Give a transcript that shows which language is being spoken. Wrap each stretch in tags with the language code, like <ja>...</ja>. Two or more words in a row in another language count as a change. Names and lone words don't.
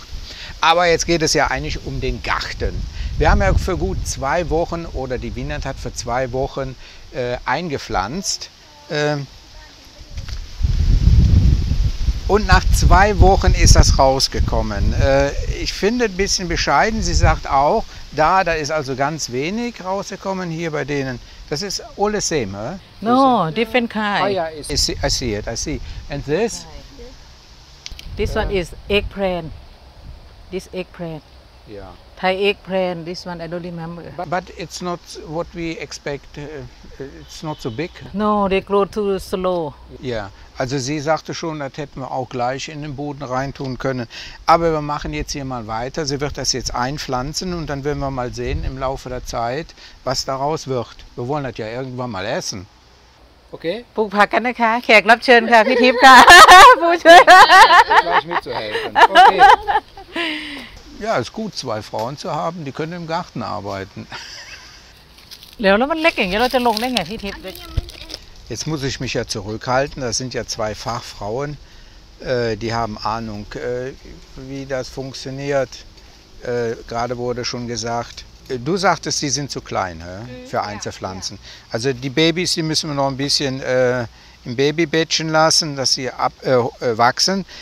<de>Aber jetzt geht es ja eigentlich um den Garten. Wir haben ja für gut 2 Wochen, oder die Vinat hat für 2 Wochen eingepflanzt. Und nach 2 Wochen ist das rausgekommen. Ich finde ein bisschen bescheiden. Sie sagt auch, da ist also ganz wenig rausgekommen hier bei denen. Das ist</de> <en>all the same, huh? No, different kind. Oh yeah, I see it, I see. And this? This one is eggplant. This eggplant. Yeah. Thai eggplant. This one I don't remember. But it's not what we expect. It's not so big. No, they grow too slow.</en> <de>Ja, also sie sagte schon, das hätten wir auch gleich in den Boden reintun können. Aber wir machen jetzt hier mal weiter. Sie wird das jetzt einpflanzen und dann werden wir mal sehen im Laufe der Zeit, was daraus wird. Wir wollen das ja irgendwann mal essen. Okay?</de> <th>ปลูกผักกันนะคะแขกรับเชิญค่ะพี่ทิพย์ค่ะ ผู้ช่วย</th> <de>Gleich mitzuhelfen. Okay. Ja, ist gut, 2 Frauen zu haben, die können im Garten arbeiten.</de> <th>แล้วมันเล็กอย่างนี้เราจะลงได้ไงพี่ทิพย์</th> <de>Jetzt muss ich mich ja zurückhalten, das sind ja zwei Fachfrauen, die haben Ahnung, wie das funktioniert. Gerade wurde schon gesagt, du sagtest, die sind zu klein für Einzelpflanzen. Ja. Also die Babys, die müssen wir noch ein bisschen im Babybettchen lassen, dass sie wachsen.</de>